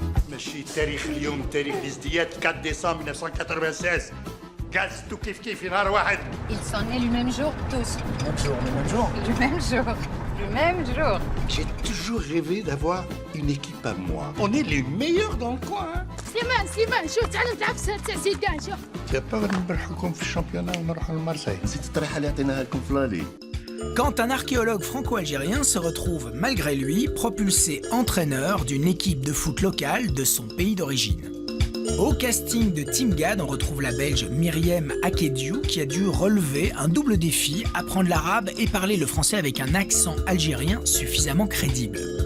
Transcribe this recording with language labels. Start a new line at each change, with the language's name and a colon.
Arabic: ماشي تاريخ اليوم تاريخ الازدياد 4 décembre 1996. Gaz tout كيف كيف في نهار واحد.
French: Ils sont nés le même jour, tous. Le même jour. Le même jour. Le même jour. J'ai toujours rêvé d'avoir une équipe à moi. On est les meilleurs dans le coin. Hein?
Arabic: سليمان شوف تعال نلعب سيدان شوف. يا با نبرحكم في الشامبيونة ونروحوا لمارسيل. نسيت الطريحة اللي عطيناها لكم في لالي.
French: Quand un archéologue franco-algérien se retrouve, malgré lui, propulsé entraîneur d'une équipe de foot locale de son pays d'origine. Au casting de Team Gad, on retrouve la Belge Myriam Akedju qui a dû relever un double défi, apprendre l'arabe et parler le français avec un accent algérien suffisamment crédible.